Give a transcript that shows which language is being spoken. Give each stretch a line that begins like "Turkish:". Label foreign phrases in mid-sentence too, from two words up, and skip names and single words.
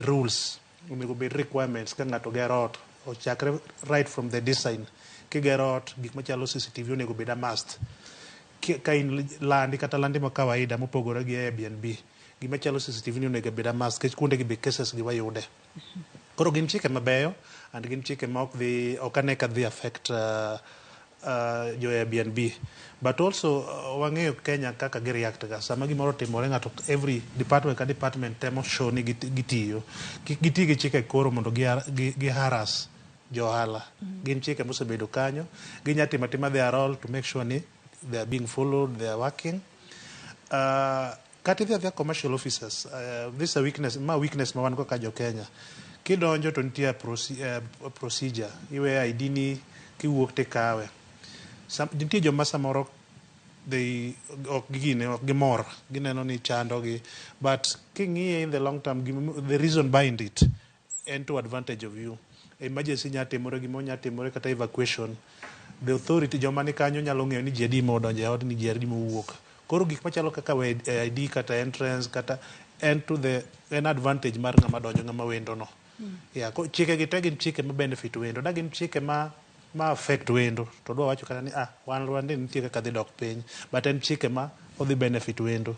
Luo (Kenya and Tanzania): rules, onego bed requirements ka ng'ato gero ot, ochakre
English: right from the design.
Luo (Kenya and Tanzania): Kigero ot, gik machalo CCTV onego bed
English: a must.
Luo (Kenya and Tanzania): Ka in landi kata landi ma kawaida mopogore gi Airbnb, gima chalo CCTV ni onego bed
English: a must,
Luo (Kenya and Tanzania): kech kuonde gi be cases gi wayude. Koro gin chike mabeyo, and gin chike ma ok ane ka dhi affect jo Airbnb. But also wang'eyo Kenya kaka gi react ga sama gimoro timore, ng'ato
English: every department
Luo (Kenya and Tanzania): ka department temo show ni gitiyo, giti gi chike koro mondo gi harass jo ohala. Gin chike mosebedo kanyo, ginya timo atima
English: their role to make sure ni they are being followed, they are working.
Luo (Kenya and Tanzania): Kati dhia
English: commercial officers, this is a weakness
Luo (Kenya and Tanzania): ma wan go ka jo Kenya. Kidonjo to nitie procedure, iwe ID ni kiwuok te kawe. Nitie joma samoro ok gimor, gineno ni chando gi,
English: but king'iye in the long term, the reason behind it and to advantage of you.
Luo (Kenya and Tanzania): Emergency nya timore, gimo nya timore kata evacuation,
English: the authority
Luo (Kenya and Tanzania): joma ni kanyo nyalo ng'eyo ni jedi mo donjo e od ni jedi mo wuok. Koro gik machalo kaka ID kata entrance kata
English: an advantage
Luo (Kenya and Tanzania): mar ng'ama donjo ng'ama wendo no. Chike gi te gin chike ma benefit wendo, da gin chike ma affect wendo, to dwa wacho kata ni wan Rwanda nitie kaka dhi dok piny, but en chike ma odhi benefit wendo.